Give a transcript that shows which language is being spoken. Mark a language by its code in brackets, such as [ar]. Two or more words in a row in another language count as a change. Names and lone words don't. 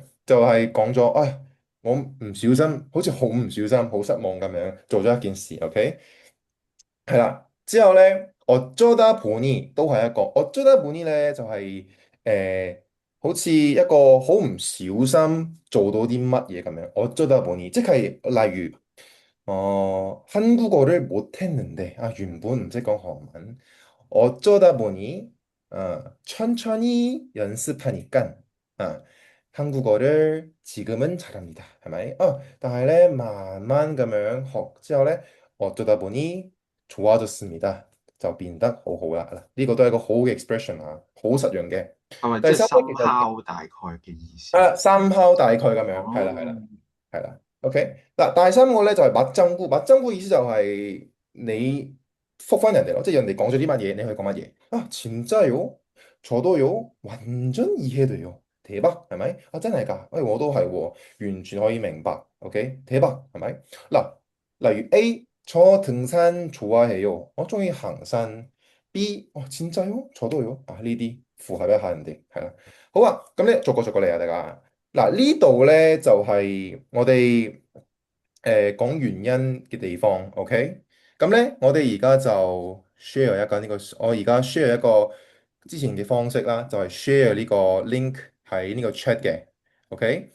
[yue] 就係講咗，唉，我唔小心，好似好唔小心、好失望咁樣做咗一件事，OK？係啦，之後咧， [ko] 어쩌다 보니 [yue] 都係一個 [ko] 어쩌다 보니 [yue] 咧，就係、好似一個好唔小心做到啲乜嘢咁樣。 [ko] 어쩌다 보니 [yue] 即係例如 [ko] 한국어를 못했는데 [yue] 原本唔識講韓文。 [ko] 어쩌다 보니 천천히 연습하니까 한국어를 지금은 잘합니다. [yue] 係咪？但係咧慢慢咁樣學之後咧。 [ko] 어쩌다 보니 좋아졌습니다. [yue] 就變得好好啦。嗱，呢個都係一個好嘅 expression 啊，好實用嘅。係咪即係第三咧，其實 somehow 大概嘅意思？ somehow 大概咁樣，係啦，係啦，哦，係啦。OK，嗱，第三個咧就係맞장구意思就係你覆翻人哋咯，即係人哋講咗啲乜嘢，你可以講乜嘢啊？진짜요？ [ko] 저도요？ 완전 이해돼요。 [yue] 대박係咪？啊，真係㗎，我都係喎，完全可以明白。OK， 대박係咪？嗱，例如 A， [ko] 저 등산 좋아해요。 [yue] 我中意行山。B， [ko] 진짜요？ 저도요。 [yue] 呢啲符合一下人哋，係啦。好啊，咁咧逐個嚟啊，大家。嗱，呢度咧就係我哋講原因嘅地方，OK？咁咧，我哋而家就 share 一個我而家 share 一個之前嘅方式啦，就係 share 呢個 link 喺呢個 chat 嘅，OK？